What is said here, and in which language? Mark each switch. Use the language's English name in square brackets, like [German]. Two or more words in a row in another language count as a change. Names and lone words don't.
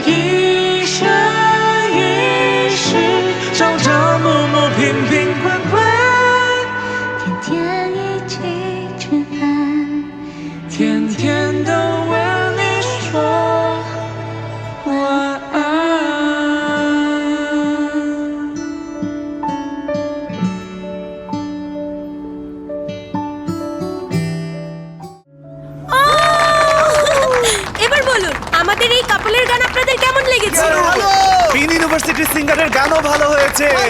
[Chinese] 一生一世，朝朝暮暮，平平宽宽，天天一起吃饭，天天都为你说晚安。 [Bangla] এবার বলুন আমাদের এই কাপলের গান আপনাদের কেমন লেগেছে? গ্রিন ইউনিভার্সিটি সিঙ্গারের গানও ভালো হয়েছে।